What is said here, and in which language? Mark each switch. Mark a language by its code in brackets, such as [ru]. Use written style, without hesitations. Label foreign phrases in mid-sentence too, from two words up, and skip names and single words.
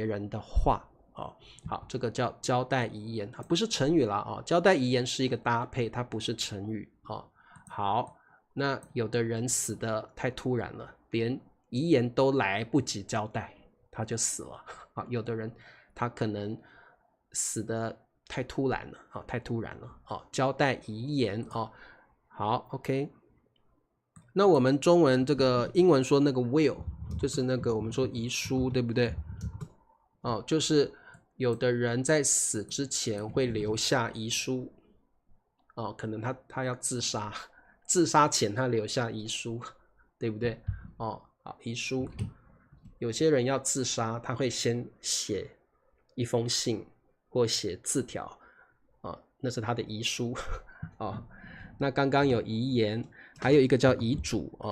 [zh] 人的話好，這個叫交代遺言，不是成語啦交代遺言是一個搭配，它不是成語好，那有的人死得太突然了，連遺言都來不及交代，他就死了有的人他可能死得太突然了交代遺言好 OK。那我們中文這個英文說那個 will 就是那個我們說遺書，對不对就是有的人在死之前會留下遺書可能他要自殺，自殺前他留下遺書，對不對好，遺書，有些人要自殺，他會先寫一封信或寫字條那是他的遺書那剛剛有遺言，還有一個叫遺囑